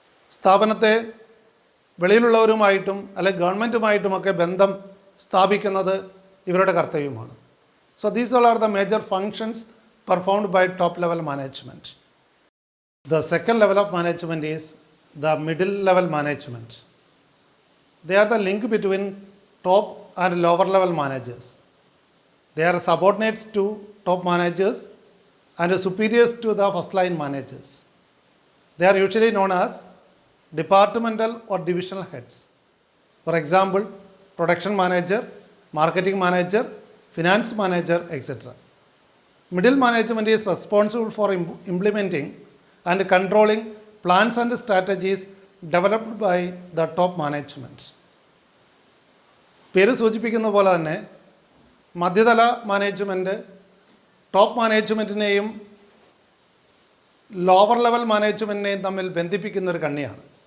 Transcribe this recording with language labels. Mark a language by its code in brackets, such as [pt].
[ml] സ്ഥാപനത്തെ വെളിയിലുള്ളവരുമായിട്ടും അല്ലെങ്കിൽ ഗവൺമെൻറ്റുമായിട്ടുമൊക്കെ ബന്ധം സ്ഥാപിക്കുന്നത് ഇവരുടെ കർത്തവ്യമാണ്. [en] So these all are the major functions performed by top level management. The second level of management is the middle level management. They are the link between top and lower level managers. They are subordinates to top managers and superiors to the first line managers. They are usually known as departmental or divisional heads. For example, production manager, marketing manager, finance manager, etc. Middle management is responsible for implementing and controlling plans and strategies developed by the top management. [ml] പേര് സൂചിപ്പിക്കുന്ന പോലെ തന്നെ മധ്യതല management top മാനേജ്മെൻറ്റിനെയും lower level മാനേജ്മെൻറ്റിനെയും തമ്മിൽ ബന്ധിപ്പിക്കുന്നൊരു കണ്ണിയാണ്.